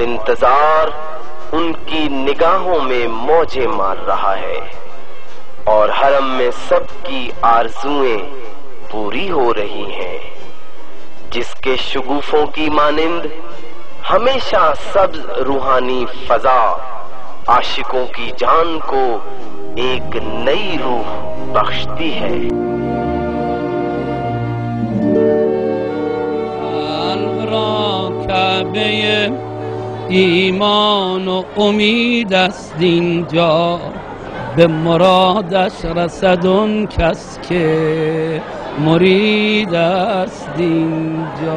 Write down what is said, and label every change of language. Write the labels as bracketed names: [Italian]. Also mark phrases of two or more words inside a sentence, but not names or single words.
[Urdu] انتظار ان کی نگاہوں میں موجیں مار رہا ہے، اور حرم میں سب کی آرزوئیں پوری ہو رہی ہیں، جس کے شگوفوں کی مانند ہمیشہ سبز روحانی فضا عاشقوں کی جان کو ایک نئی روح بخشتی ہے۔ [Persian] کعبه ایمان و امید است اینجا، به مرادش رسد اون کس که مرید است اینجا.